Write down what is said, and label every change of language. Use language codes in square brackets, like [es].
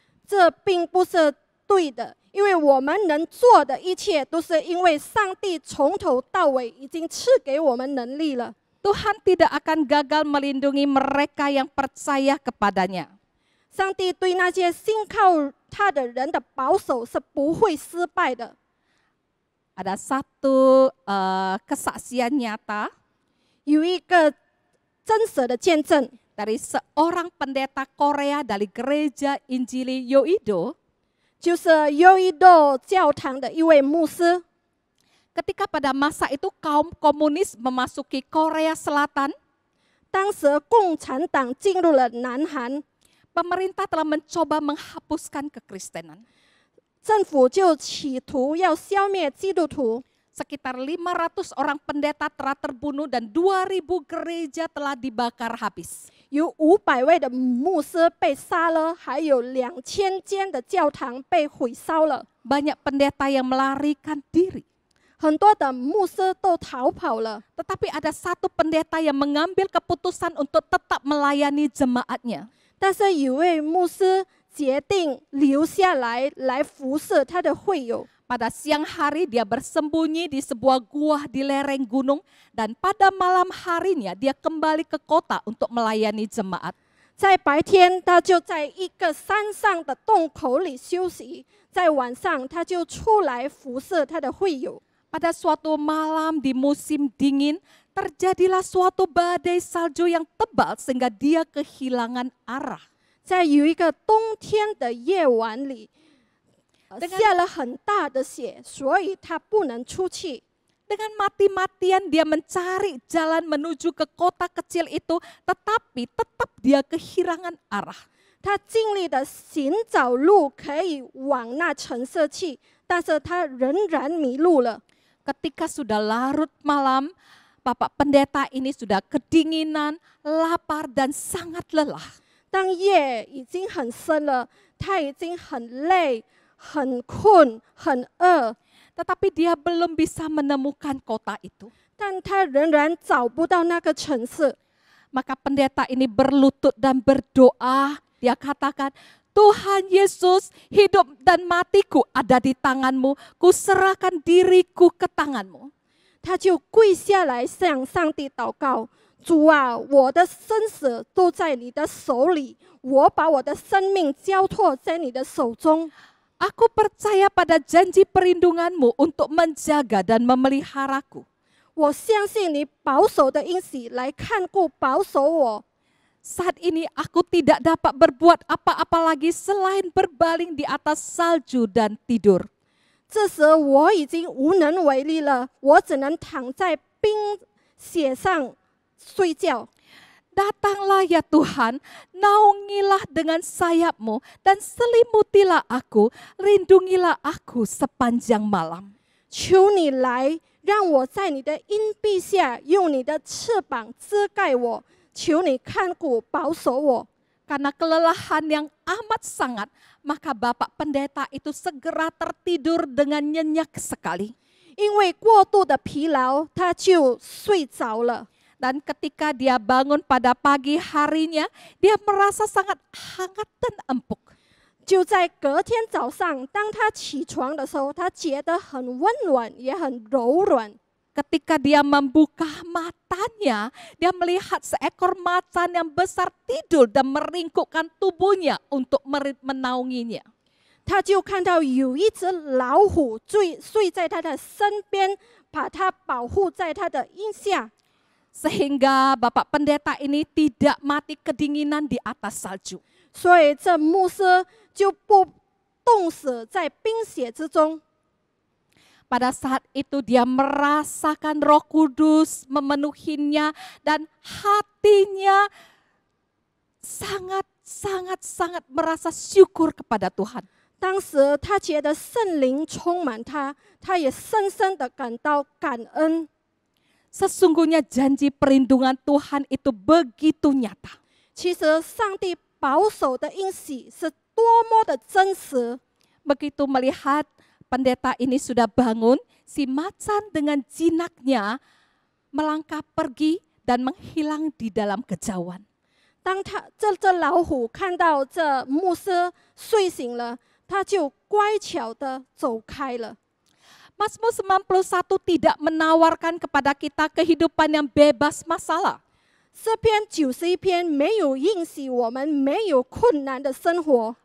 [zh] 这并不是对的，因为我们能做的一切，都是因为上帝从头到尾已经赐给我们能力了。 [id] Tuhan tidak akan gagal melindungi mereka yang percaya kepadanya. [zh] 上帝对那些信靠他的人的保守是不会失败的。 [id] Ada satu kesaksian nyata [zh] 有一个真实的见证， [id] dari seorang pendeta Korea dari gereja Injili Yoido. [zh] 就是优一豆教堂的一位牧师。 [id] Ketika pada masa itu kaum komunis memasuki Korea Selatan, [zh] 当时共产党进入了南韩， [id] pemerintah telah mencoba menghapuskan kekristenan. [zh] 政府就企图要消灭基督徒。 [id] Sekitar 500 orang pendeta telah terbunuh dan 2.000 gereja telah dibakar habis. [zh] 有500位的牧师被杀了，还有2000间的教堂被毁烧了。 [id] Banyak pendeta yang melarikan diri. [zh] 很多的牧师都逃跑了， [id] Tetapi ada satu pendeta yang mengambil keputusan untuk tetap melayani jemaatnya. [zh] 但是有位牧师决定留下来服侍他的会友。 [id] Pada siang hari dia bersembunyi di sebuah gua di lereng gunung dan pada malam harinya dia kembali ke kota untuk melayani jemaat. [zh] 在白天，他就在一个山上的洞口里休息；在晚上，他就出来服侍他的会友。 [id] Pada suatu malam di musim dingin terjadilah suatu badai salju yang tebal sehingga dia kehilangan arah. [zh] 在有一个冬天的夜晚里， [id] Dengan- [zh] 下了很大的雪，所以他不能出去。 [id] Dengan mati-matian dia mencari jalan menuju ke kota kecil itu, tetapi tetap dia kehilangan arah. [zh] 他尽力的寻找路可以往那城市去，但是他仍然迷路了。 [id] Ketika sudah larut malam, Bapak pendeta ini sudah kedinginan, lapar dan sangat lelah. [zh] 当夜已经很深了，他已经很累、很困、很饿， [id] Tetapi dia belum bisa menemukan kota itu. [zh] 但他仍然找不到那个城市。 [id] Maka pendeta ini berlutut dan berdoa. Dia katakan, Tuhan Yesus, hidup dan matiku ada di tangan-Mu. Kuserahkan diriku ke tangan-Mu. [zh] 他就跪下来向上帝祷告：主啊，我的生死都在你的手里，我把我的生命交托在你的手中。 [id] Aku percaya pada janji perlindungan-Mu untuk menjaga dan memeliharaku. [zh] 我相信你保守的应许来看顾保守我。 [id] Saat ini aku tidak dapat berbuat apa-apa lagi selain berbaling di atas salju dan tidur. [zh] 这时我已经无能为力了，我只能躺在冰雪上睡觉。 [id] Datanglah ya Tuhan, naungilah dengan sayap-Mu dan selimutilah aku, lindungilah aku sepanjang malam. [zh] 求你来，让我在你的荫庇下，用你的翅膀遮盖我。求你看顾保守我。 [id] Karena kelelahan yang amat sangat, maka Bapak pendeta itu segera tertidur dengan nyenyak sekali. [zh] 因为过度的疲劳，他就睡着了。 [id] Dan ketika dia bangun pada pagi harinya, dia merasa sangat hangat dan empuk. [zh] 就在隔天早上，当他起床的时候，他觉得很温暖，也很柔软。 [id] Ketika dia membuka matanya, dia melihat seekor macan yang besar tidur dan meringkukkan tubuhnya untuk menaunginya. [zh] 他就看到有一只老虎睡在他的身边，把他保护在他的荫下。 [id] Sehingga Bapak pendeta ini tidak mati kedinginan di atas salju. [zh] 所以这牧师就不冻死在冰雪之中。 [id] Pada saat itu dia merasakan Roh Kudus memenuhinya dan hatinya sangat sangat merasa syukur kepada Tuhan. [zh] 当时他觉得圣灵充满他，他也深深的感到感恩。 [id] Sesungguhnya janji perlindungan Tuhan itu begitu nyata. [zh] 其实上帝保守的应许是多么的真实。 [id] Begitu melihat pendeta ini sudah bangun, si macan dengan jinaknya melangkah pergi dan menghilang di dalam kejauhan. [zh] 当这老虎看到这牧师睡醒了，他就乖巧的走开了。 [id] Mazmur 91 tidak menawarkan kepada kita kehidupan yang bebas masalah. [zh] 诗篇91篇没有应许我们没有困难的生活。